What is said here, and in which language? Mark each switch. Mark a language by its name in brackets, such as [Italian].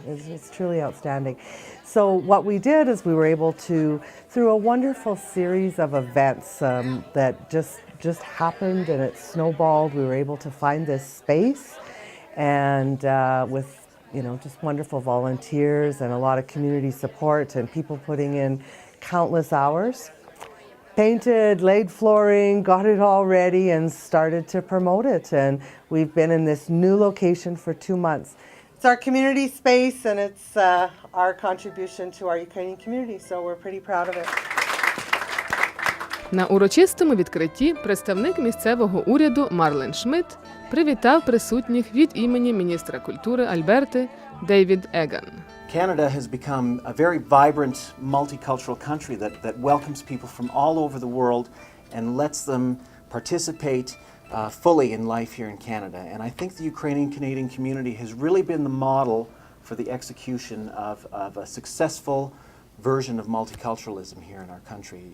[English] It's truly outstanding. So what we did is we were able to, through a wonderful series of events that just happened and it snowballed, we were able to find this space, and with just wonderful volunteers and a lot of community support and people putting in countless hours. Painted, laid flooring, got it all ready and started to promote it. And we've been in this new location for 2 months. It's our community space and it's our contribution to our Ukrainian community, so we're pretty proud of it. [Ukrainian] На урочистому відкритті представник місцевого уряду Марлен Шмидт привітав присутніх від імені міністра культури Альберти Дейвід Еган. [English] Canada has become a very vibrant multicultural country that welcomes people from all over the world and lets them participate fully in life here in Canada. And I think the Ukrainian-Canadian community has really been the model for the execution of a successful version of multiculturalism here in our country.